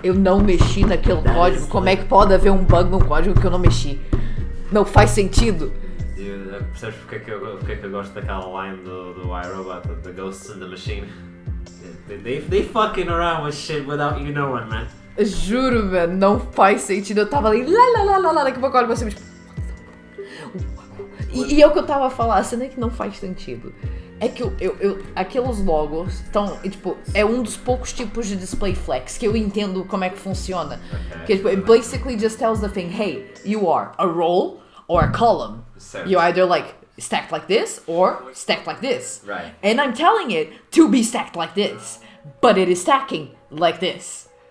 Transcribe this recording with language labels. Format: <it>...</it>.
<pt>Eu não mexi naquele código. Como é que pode haver um bug num código que eu não mexi? Não faz sentido. Percebes porque é que eu gosto daquela line do iRobot,</pt> <en>the ghosts in the machine? They fucking around with shit without you knowing, man.</en> <pt>Juro, velho, não faz sentido. Eu tava ali, lá, daqui a pouco eu olho pra cima, tipo... E é o que eu tava a falar, a cena é que não faz sentido. É que aqueles logos estão, tipo, é um dos poucos tipos de display flex que eu entendo como é que funciona. Okay. Que, tipo,</pt> <en>it basically just tells the thing, hey, you are a row or a column. So, You're either like stacked like this or stacked like this. Right. And I'm telling it to be stacked like this, but it is stacking like this.</en>